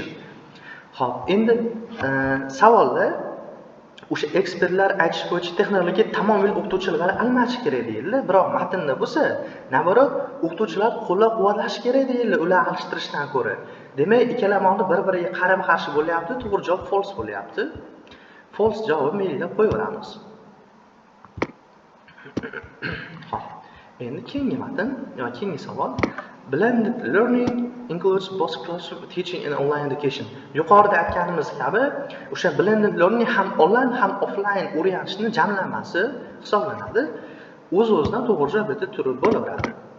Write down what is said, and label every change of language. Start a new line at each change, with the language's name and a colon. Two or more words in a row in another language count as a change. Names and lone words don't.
Uzbek: Xo'p, endi savolda o'sha ekspertlar aytish bo'yicha texnologiya tamomila o'qituvchilar bilan almashish kerak deyildi. Biroq matnda bo'lsa, navorot o'qituvchilar qo'llab-quvvatlash kerak deyildi, ular alishtirishdan ko'ra. Demak, ikkala ma'no bir-biriga qarama-qarshi bo'lyapti. To'g'ri javob false bo'lyapti. False javobni belgilab qo'yaveramiz. Xo'p, endi keyingi matn yoki keyingi savol.
English: Blended learning includes both classroom teaching and online education.
Uzbek: Yuqorida aytganimiz kabi, o'sha
English: blended learning
Uzbek: ham online ham offline o'rganishning jamlanmasi hisoblanadi. O'z-o'zidan to'g'ri javob etib turib bo'laveradi.